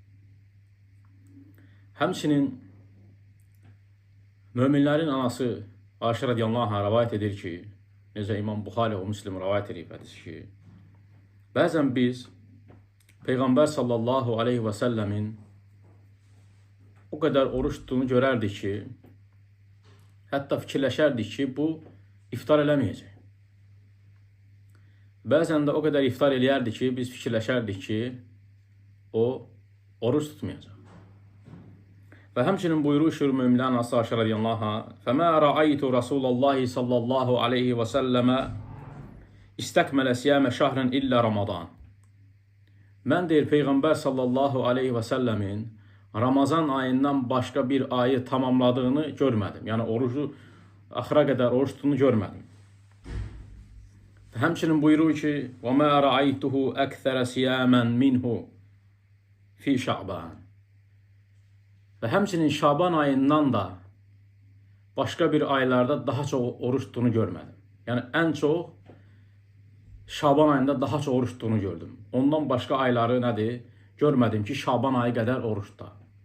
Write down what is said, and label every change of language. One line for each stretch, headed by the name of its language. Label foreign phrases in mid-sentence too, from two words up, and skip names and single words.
Azerbaijani: Həmçinin möminlərin anası Ayşə
Arabic: رضي الله عنها
Azerbaijani: rivayət edir ki, necə İmam Buxari və Müslim rivayət edib hədisi ki, bəzən biz Peyğəmbər
Arabic: صلى الله عليه وسلم
Azerbaijani: o qədər oruç tutduğunu görərdik ki, hətta fikirləşərdik ki, bu iftar eləməyəcək. Bəzən də o qədər iftar eləyərdik ki, biz fikirləşərdik ki, o oruç tutmayacaq. Və həmçinin buyuruşur möminlərin anası Ayşə
Arabic: رضي الله عنها, فَمَا رَأَيْتُ رَسُولَ اللّٰهِ صَلَّى اللّٰهُ عَلَيْهِ وَسَلَّمَ اِسْتَكْمَلَ سِيَامَ شَهْرًا إِلَّا رَمَضَانِ.
Azerbaijani: Mən deyir, Peyğəmbər
Arabic: صلى الله عليه وسلم
Azerbaijani: Ramazan ayından başqa bir ayı tamamladığını görmədim. Yəni, orucu axıra qədər oruç tutduğunu görmədim. Həmçinin buyurur ki,
Arabic: وَمَا رَأَيْتُهُ أَكْثَرَ سِيَامًا مِنْهُ فِي شَعْبَانِ.
Azerbaijani: Və həmçinin Şaban ayından da başqa bir aylarda daha çox oruç tutduğunu görmədim. Yəni, ən çox Şaban ayında daha çox oruç tutduğunu gördüm. Ondan başqa ayları nədir? Görmədim ki, Şaban ayı qədər oruç tutar.